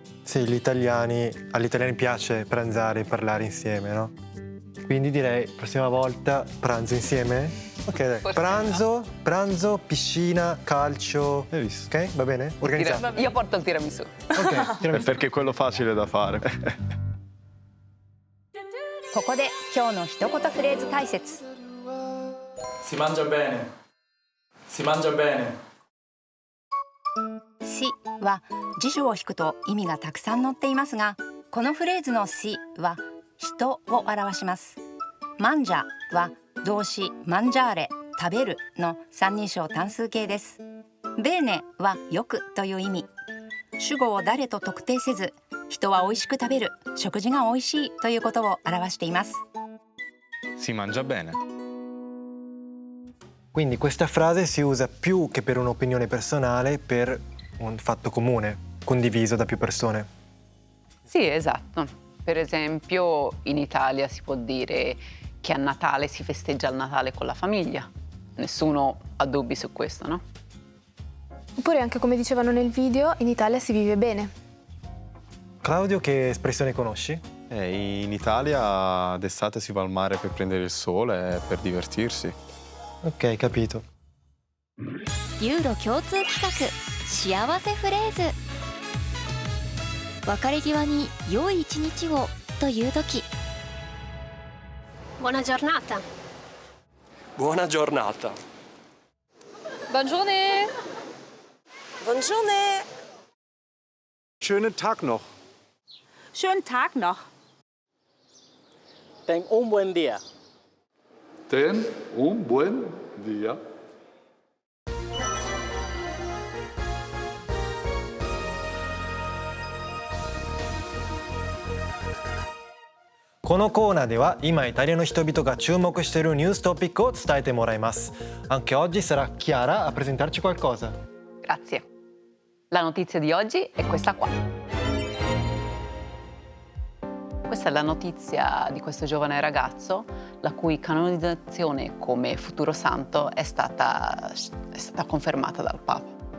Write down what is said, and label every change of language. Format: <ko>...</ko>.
<it>Sì, agli italiani piace pranzare e parlare insieme, no? Quindi direi, prossima volta, pranzo insieme? Ok, dai. Forse Pranzo, piscina, calcio. Hai visto? Ok, va bene? Organizzato. Io porto il tiramisù. Ok, È perché è quello facile da fare.</it> <ja>ここで今日の一言フレーズ解説。</ja> <it>Si mangia bene. Si mangia bene.</it> <ja>しは辞書を引くと意味がたくさん載っていますが、このフレーズのしは人を表します。マンジャは動詞マンジャーレ食べるの三人称単数形です。ベーネはよくという意味。主語を誰と特定せず、人は美味しく食べる、食事が美味しいということを表しています。</ja> <it>Si mangia bene. Quindi questa frase si usa più che per un'opinione personale, per un fatto comune, condiviso da più persone. Sì, esatto. Per esempio, in Italia si può dire che a Natale si festeggia il Natale con la famiglia. Nessuno ha dubbi su questo, no? Oppure anche come dicevano nel video, in Italia si vive bene. Claudio, che espressione conosci? In Italia d'estate si va al mare per prendere il sole e per divertirsi. Ok, capito.</it> <ja>ユーロ共通企画幸せフレーズ。別れ際に良い一日をという時。</ja> <it>Buona giornata. Buona giornata. Buongiorno. Buongiorno.</it> <de>Schönen Tag noch. Schönen Tag noch.</de> <es>Ten un buen día. Ten un buen día.</es> <ja>Con このコーナーでは今イタリアの人々が注目しているニューストピックを伝えてもらいます。</ja> <it>Anche oggi sarà Chiara a presentarci qualcosa. Grazie. La notizia di oggi è questa qua. Questa è la notizia di questo giovane ragazzo la cui canonizzazione come futuro santo è stata confermata dal Papa.</it>